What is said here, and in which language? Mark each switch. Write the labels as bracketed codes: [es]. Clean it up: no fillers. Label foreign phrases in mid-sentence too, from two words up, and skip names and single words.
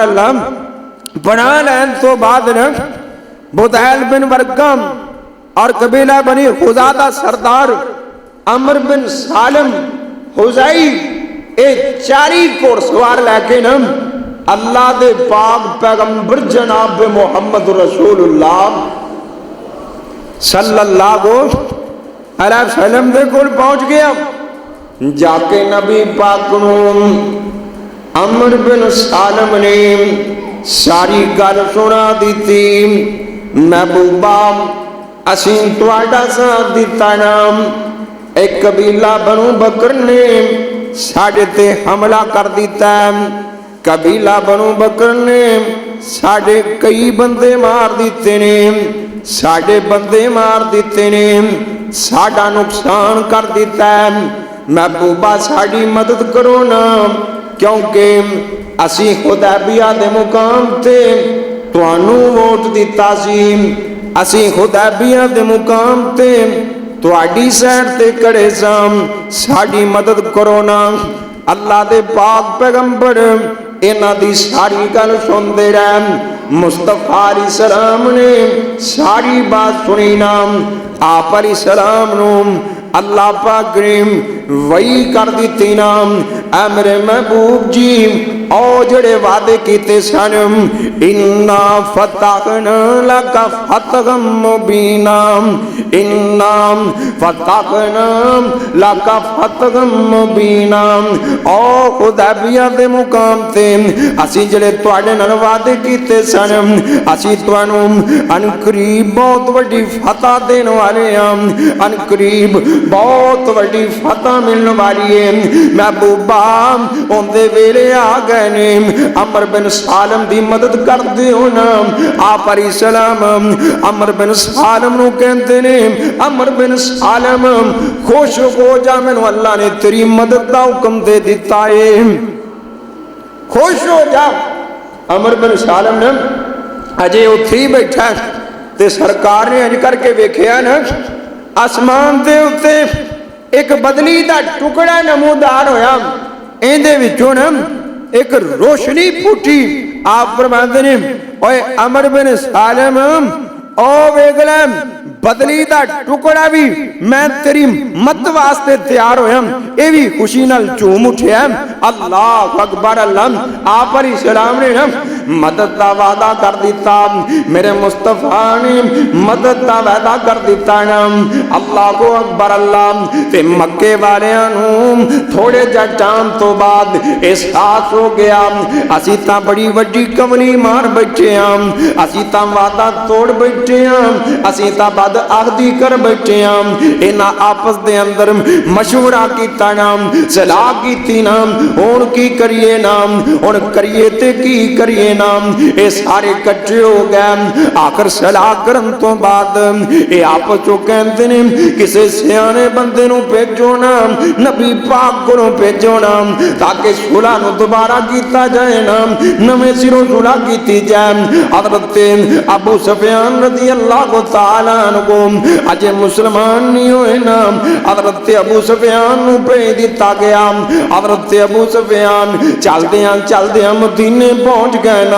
[pa] اللہ بنا لین تو بعد بدیل بن ورقہ اور قبیلہ بنی خزاعہ دا سردار عمر بن سالم خزائی اے چاری گھوڑ سوار لے کے اللہ دے پاک پیغمبر جناب محمد رسول اللہ [ar] صلی اللہ علیہ وسلم [pa] دے کول پہنچ گیا. جا کے نبی پاک نوں عمر بن سالم نے ساری گل سنا دیتی. محبوبہ اسیں تواڈا ساتھ دیتا نام ایک قبیلہ بنو بکر نے ساڈے تے حملہ کر دیتا ہے. قبیلہ بنو بکر نے ساڈے کئی بندے مار دیتے نے, ساڈے بندے مار دیتے نے, ساڈا نقصان کر دیتا ہے. محبوبہ ساڈی مدد کرو نا, کیونکہ اسی حدیبیہ دے مقام تے تانوں ووٹ دیتا سی, اسی حدیبیہ دے مقام تے تواڈی سائڈ تے کھڑے سام, ساڈی مدد کرو نا. اللہ دے پاک پیغمبر انہاں دی ساری گل سندے رہے. مصطفیٰ [ar] علیہ السلام [pa] نے ساری بات سنی نا. آپ [ar] علیہ السلام [pa] نو اللہ پاک نے وحی کر دیتی نا, اے میرے محبوب جی او جڑے وعدے کیتے سن, [ar] انا فتحنا لک فتحا مبینا, انا فتحنا لک فتحا مبینا. [pa] او حدیبیہ دے مقام تے اسی جڑے تواڈے نال وعدے کیتے سن, اسی تانوں ان قریب بہت وڈی فتح دین والے ہاں, ان قریب بہت وڈی فتح ملن والی ہے. محبوبہ اوندے ویلے آ گئے نے, عمر بن سالم دی مدد کر دیو نا. آپ [ar] علیہ السلام [pa] عمر بن سالم نو کہندے نے, عمر بن سالم خوش ہو جا, مینوں اللہ نے تیری مدد دا حکم دے دیتا ہے, خوش ہو جا. عمر بن سالم نے اجے اتھی بیٹھا تے سرکار نے اج کر کے ویکھیا نا, آسمان دے اتے ایک بدلی دا ٹکڑا نمودار ہویا, ایندے وچوں نا ایک روشنی پھوٹی. آپ فرماندے نے اوے عمر بن سالم او ویکھ لے بدلی دا ٹکڑا بھی میں تیری مدد واسطے تیار ہویا, اے بھی خوشی نال چوم اٹھیا. [ar] اللہ اکبر. [pa] اللہ آپ [ar] علیہ السلام [pa] نے مدد دا وعدہ کر دیتا, میرے مصطفیٰ نے مدد دا وعدہ کر دیتا نا. [ar] اللہ اکبر. [pa] اللہ تے مکے والیاں نوں تھوڑے جا ٹائم تو بعد احساس ہو گیا اسی تاں بڑی وڈی کملی مار بیٹھے ہاں, اسی تاں وعدہ توڑ بیٹھے ہاں, اسی تاں بد عہدی کر بیٹھے ہاں. انہاں آپس دے اندر مشورہ کیتا نا, صلاح کیتی نا, ہن کی کریے نا, ہن کریے تے کی کریے نا. اے سارے کٹھے ہو گئے. آخر صلاح کرن تو بعد اے آپس چوں کہندے نے کسے سیانے بندے نوں بھیجو نا, نبی پاک کولوں بھیجو نا, تاکہ صلح نوں دوبارہ کیتا جائے نا, نویں سروں صلح کیتی جائے. حضرت ابو سفیان [ar] رضی اللہ تعالیٰ عنہ [pa] کو اجے مسلمان نہیں ہوئے نا, حضرت ابو سفیان نوں بھیج دیتا گیا. حضرت ابو سفیان چلدیاں مدینے پہنچ گئے نا.